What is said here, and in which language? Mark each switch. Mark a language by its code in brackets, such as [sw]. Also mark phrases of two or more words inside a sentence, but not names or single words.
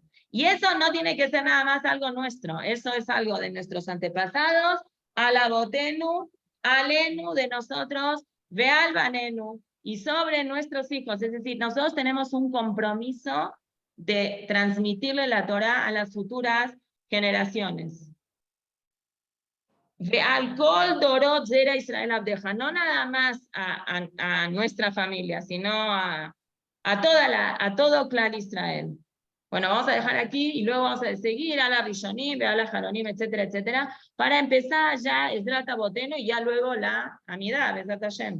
[es] Y eso no tiene que ser nada más algo nuestro, eso es algo de nuestros antepasados, [he] על אבותינו, עלינו [es] de nosotros, [he] ועל בנינו, [es] y sobre nuestros hijos. Es decir, nosotros tenemos un compromiso de transmitirle la Torá a las futuras generaciones. [he] ועל כל דורות זרע ישראל עבדיך, [es] no nada más a nuestra familia, sino a todo clan Israel. Bueno, vamos a dejar aquí y luego vamos a seguir a la Rishonim, a la Jaronim, etcétera, etcétera, para empezar ya [he] עזרת אבותינו [es] y ya luego la Amidad, [he] עזרת השם.